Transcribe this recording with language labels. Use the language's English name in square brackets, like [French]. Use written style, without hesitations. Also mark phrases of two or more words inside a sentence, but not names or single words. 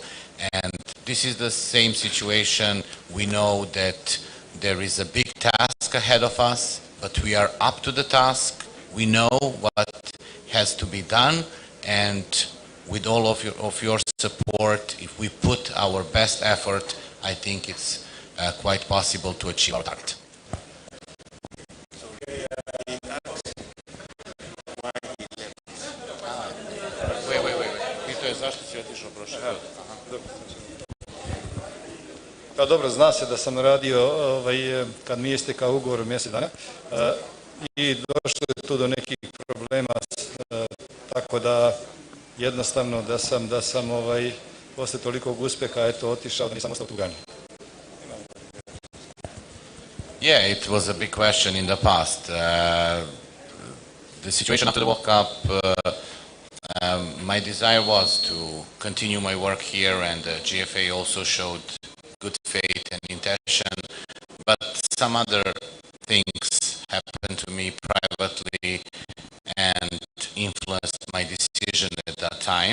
[English] And this is the same situation. We know that there is a big task ahead of us, but we are up to the task. We know what has to be done, and with all of your support, if we put our best effort, I think it's quite possible to achieve our target. [Serbian] Pa dobro, zna se da sam radio kad mi je istekao ugovor mjesec dana i došlo je tu do nekih problema, tako da jednostavno da sam posle tolikog uspeha otišao da nisam ostao tu Gani. [English] Yeah, it was a big question in the past. The situation after the World Cup, my desire was to continue my work here, and GFA also showed good faith and intention, but some other things happened to me privately and influenced my decision at that time.